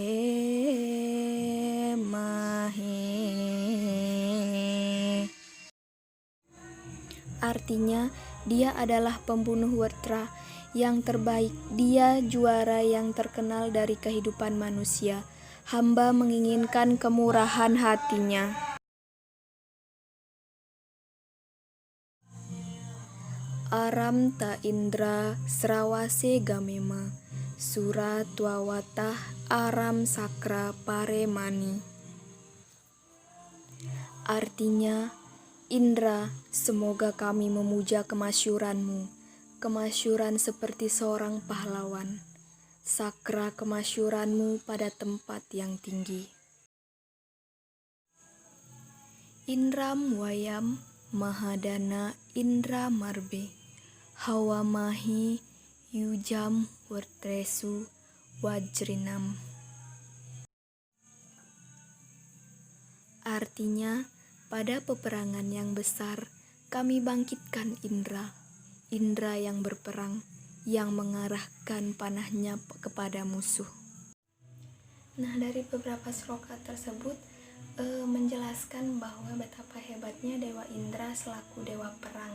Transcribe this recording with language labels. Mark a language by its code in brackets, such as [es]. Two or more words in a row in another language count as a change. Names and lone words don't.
[id] radase Artinya, dia adalah pembunuh Wertra yang terbaik. Dia juara yang terkenal dari kehidupan manusia. Hamba menginginkan kemurahan hatinya. [sa] Aram ta Indra Srawase Gamema Sura Twawatah Aram Sakra Paremani. [id] Artinya, Indra, semoga kami memuja kemasyuranmu, kemasyuran seperti seorang pahlawan, sakra kemasyuranmu pada tempat yang tinggi. [sa] Indram Wayam Mahadana Indra Marbe Hawamahi Yujam Wertresu Wajrinam. [id] Artinya, pada peperangan yang besar, kami bangkitkan Indra, Indra yang berperang, yang mengarahkan panahnya kepada musuh. Nah, dari beberapa sloka tersebut menjelaskan bahwa betapa hebatnya Dewa Indra selaku dewa perang.